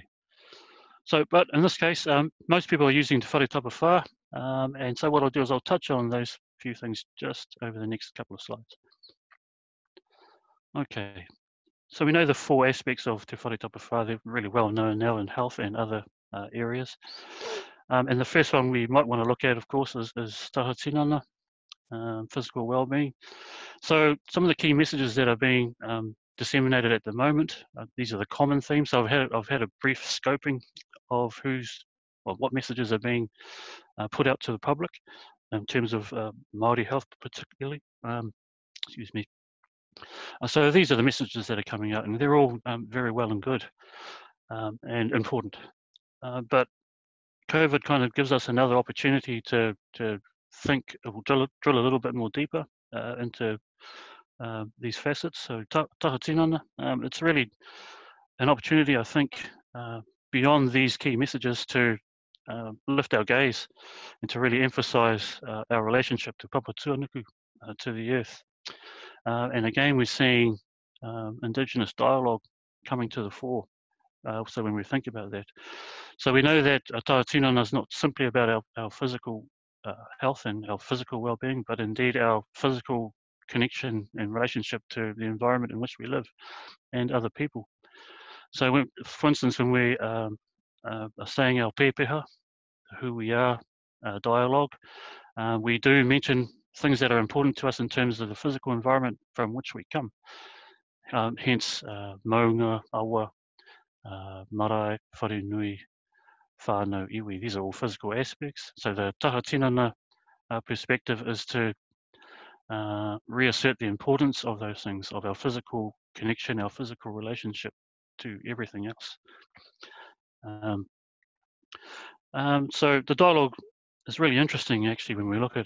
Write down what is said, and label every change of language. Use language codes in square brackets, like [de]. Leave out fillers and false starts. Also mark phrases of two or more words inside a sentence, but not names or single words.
[en] So, but in this case, most people are using Te Whare Tapa Wha, and so what I'll do is I'll touch on those few things just over the next couple of slides. Okay, so we know the four aspects of Te Whare Tapa Wha. They're really well known now in health and other areas. And the first one we might want to look at, of course, is [mi] taha tinana, [en] physical well-being. So some of the key messages that are being disseminated at the moment, these are the common themes. So I've had a brief scoping of what messages are being put out to the public in terms of Maori health particularly. Excuse me. So these are the messages that are coming out, and they're all very well and good and important. But COVID kind of gives us another opportunity to think, drill a little bit more deeper into these facets. So [mi] taha tinana, [en] it's really an opportunity, I think, beyond these key messages to lift our gaze and to really emphasize our relationship to Papa Tuanuku, to the earth. And again, we're seeing Indigenous dialogue coming to the fore. So when we think about that, so we know that [mi] taha tinana [en] is not simply about our physical health and our physical well-being, but indeed our physical connection and relationship to the environment in which we live and other people. So for instance, when we are saying our pepeha, who we are, dialogue, we do mention things that are important to us in terms of the physical environment from which we come. Hence, [mi] maunga, awa, marae, wharunui, whānau, iwi. [en] These are all physical aspects. So the [mi] taha tinana [en] perspective is to reassert the importance of those things, of our physical connection, our physical relationship to everything else. So the dialogue is really interesting actually when we look at it.